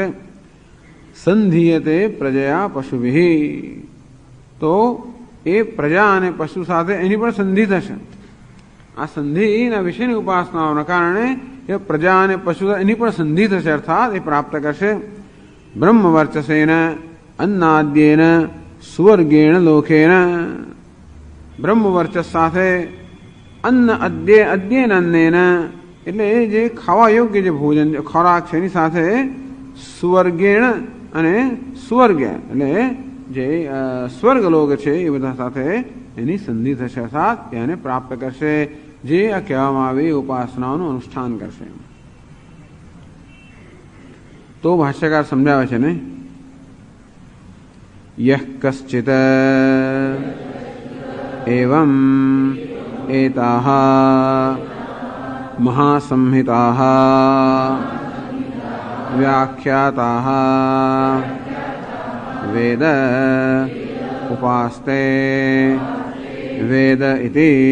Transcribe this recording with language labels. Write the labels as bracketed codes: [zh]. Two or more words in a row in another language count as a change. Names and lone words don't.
[sa] संधीयते प्रजया पशुभि, [gu] તો એ પ્રજા અને પશુ સાથે એની પણ સંધિ થશે. આ સંધિના વિશેની ઉપાસનાઓના કારણે એ પ્રજા અને પશુ એની પણ સંધિ થશે, અર્થાત એ પ્રાપ્ત કરશે. [sa] બ્રહ્મવર્ચસેન अन्नाद्येन सुवर्गेण लोकेन, [gu] બ્રહ્મવર્ચસ સાથે અન્ન અદ્યેન અન્નેન એટલે જે ખાવા યોગ્ય જે ભોજન ખોરાક છે એની સાથે સુવર્ગેણ અને સ્વર્ગ એટલે જે સ્વર્ગલોક છે એ બધા સાથે એની સંધિ થશે, અર્થાત એને પ્રાપ્ત કરશે. જે આ કહેવામાં આવી ઉપાસનાઓનું અનુષ્ઠાન કરશે. તો ભાષ્યકાર સમજાવે છે ને [sa] यः कश्चित् एवं एताः महासंहिताः व्याख्याताः वेद उपास्ते वेद इति